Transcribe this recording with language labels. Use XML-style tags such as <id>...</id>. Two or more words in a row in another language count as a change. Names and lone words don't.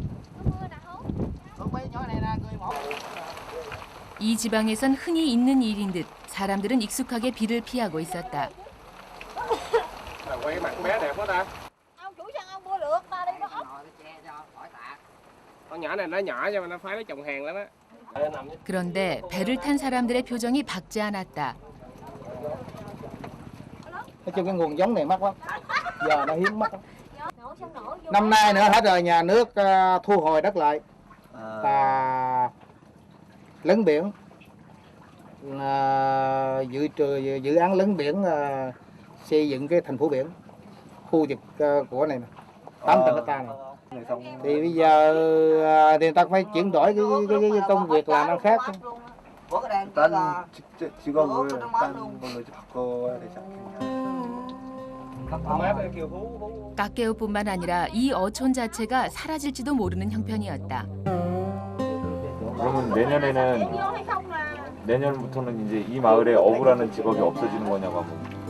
<ko>이 지방에선 흔히 있는 일인 듯 사람들은 익숙하게 비를 피하고 있었다. 그런데 배를 탄 사람들의 표정이 밝지 않았다.</ko> <vi>Nói chung cái nguồn giống này mắc lắm, giờ nó hiếm mắc lắm. Năm nay nữa hết rồi, nhà nước thu hồi đất lại và lấn biển, dự án lấn biển xây dựng cái thành phố biển, khu vực của này 800 hectare này. Thì bây giờ thì người ta phải chuyển đổi cái công việc làm ăn khác.</vi> <ko>일단 직업을 일단 걸로 이제 바꿔야 되지 않겠냐. 까깨오뿐만 아니라 이 어촌 자체가 사라질지도 모르는 형편이었다. 그러면 내년부터는 이제 이 마을에 어부라는 직업이 없어지는 거냐고 하고.</ko>